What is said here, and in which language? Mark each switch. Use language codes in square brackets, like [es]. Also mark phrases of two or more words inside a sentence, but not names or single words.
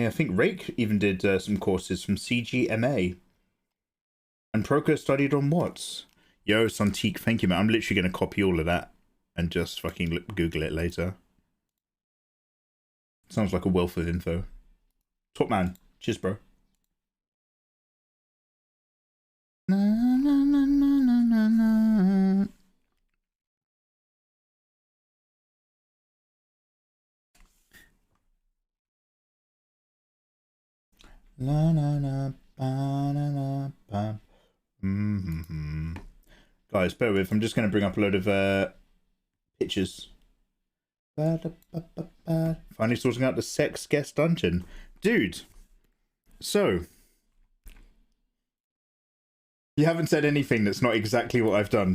[en] I think Rake even did some courses from CGMA. And Proker studied on Watts. Yo, Santique, thank you, man. I'm literally going to copy all of that and just fucking Google it later. Sounds like a wealth of info. Top man. Cheers, bro. Na, na, na, na, na, na. La na na ba na na ba. Guys, bear with. I'm just going to bring up a load of pictures. Finally sorting out the sex guest dungeon. Dude, so you haven't said anything that's not exactly what I've done.